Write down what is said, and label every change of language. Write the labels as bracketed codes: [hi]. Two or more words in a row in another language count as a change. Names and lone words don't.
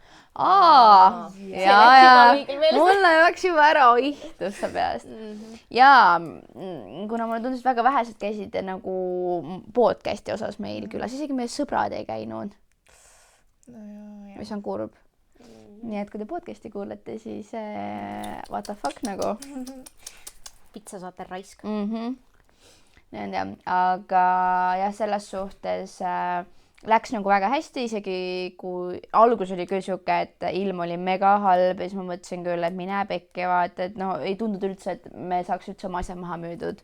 [et] Mulle läks juba ära ihtusse peast. Ja kuna mulle tundus väga vähesed käisid nagu podcasti osas meil külas, isegi meie sõbrad ei käinud. Mis on kurb. Nii et kui te podcasti kuulete, siis [en] what the fuck [et] nagu. Pitsa saate raisk. Aga jah, selles suhtes läks nagu väga hästi, isegi kui algus oli küll siuke, et ilm oli mega halb ja siis ma mõtlesin küll, et mine pekki vaata, et no ei tundunud üldse, et me saaks üldse oma asja maha müüdud.